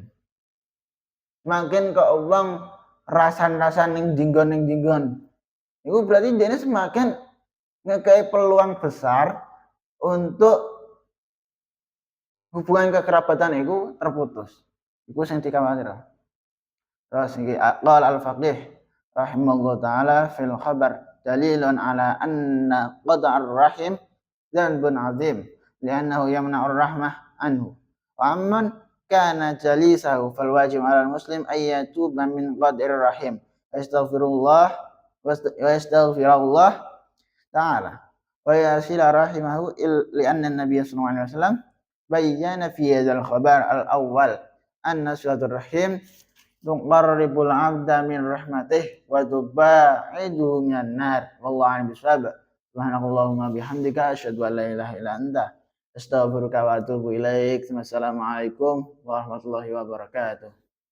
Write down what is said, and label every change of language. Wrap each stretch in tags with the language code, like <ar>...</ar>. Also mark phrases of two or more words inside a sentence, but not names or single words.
<jv>Semakin kok wong rasan-rasan ning dinggon, iku berarti dene semakin ngekei</jv> <id>peluang besar untuk hubungan kekerabatan</id> <jv>iku terputus. Iku sing dikhawatir. Terus iki</jv> <ar>قال الفقيه رحمه الله تعالى في الخبر دليل على أن قطع الرحم ذنب عظيم لأنه يمنع الرحمة عنه. وأما من كان جليسه فالواجب على المسلم أن يتوب من قطع الرحم أستغفر الله ويستغفر الله تعالى ويصل رحمه لأن النبي صلى الله عليه وسلم بين في هذا الخبر الأول أن صلة الرحم تقرب العبد من رحمته وتبعده من النار. والله أعلم بالصواب. سبحانك اللهم بحمدك أشهد أن لا إله إلا أنت أستغفرك وأتوب إليك. والسلام عليكم ورحمة الله وبركاته.</ar>